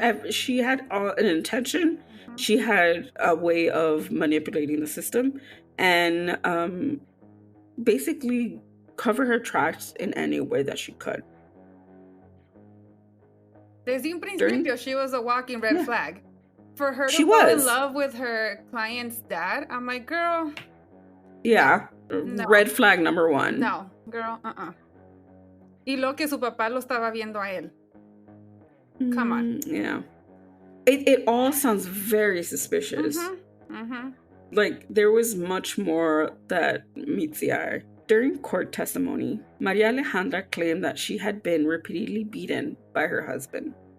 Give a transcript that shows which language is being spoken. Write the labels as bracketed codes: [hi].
[en] She had an intention. Mm-hmm. She had a way of manipulating the system and basically cover her tracks in any way that she could. [es] Desde un principio, [en] she was a walking red flag. For her to fall in love with her client's dad, I'm like, girl. Yeah, no. Red flag number one. [es] No, girl, Y lo que su papá lo estaba viendo a él. [en] Come on. Yeah. It all sounds very suspicious. Mm-hmm. Mm-hmm. Like, there was much more that meets the eye. During court testimony, Maria Alejandra claimed that she had been repeatedly beaten by her husband.